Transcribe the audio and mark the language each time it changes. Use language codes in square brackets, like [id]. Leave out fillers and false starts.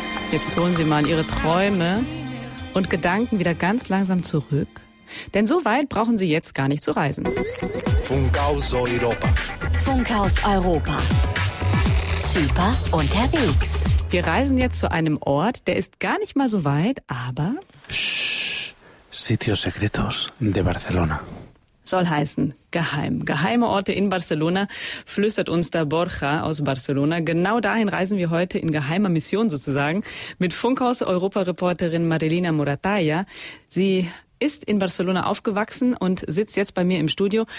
[de] Jetzt holen Sie mal Ihre Träume und Gedanken wieder ganz langsam zurück. Denn so weit brauchen Sie jetzt gar nicht zu reisen. Funkhaus Europa. Funkhaus Europa. Super unterwegs. Wir reisen jetzt zu einem Ort, der ist gar nicht mal so weit, aber... [es] Sitios secretos de Barcelona. [de] Soll heißen, geheim. Geheime Orte in Barcelona, flüstert uns der Borja aus Barcelona. Genau dahin reisen wir heute in geheimer Mission sozusagen mit Funkhaus-Europa-Reporterin Marilina Moratalla. Sie ist in Barcelona aufgewachsen und sitzt jetzt bei mir im Studio.